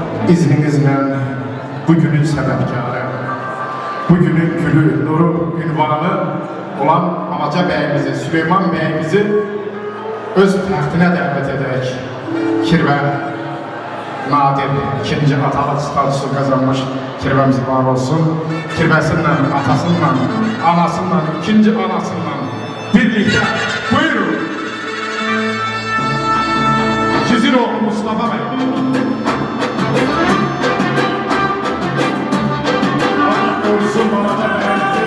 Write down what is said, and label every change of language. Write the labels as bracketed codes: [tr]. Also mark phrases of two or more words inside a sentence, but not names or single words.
[az] İzninizle bugünün sebepkarı, bugünün gülü, nuru, ünvanı olan Alaca bəyimizi, Süleyman bəyimizi öz təxtinə dəvət edək. Kirvə nadir, ikinci atalıq statusu qazanmış kirvəmiz var olsun. Kirvəsindən, atasından, anasından, ikinci anasından birlikte buyurun. Sizin oğlu Mustafa Bey. [tr] Allah korusun bana da verdi.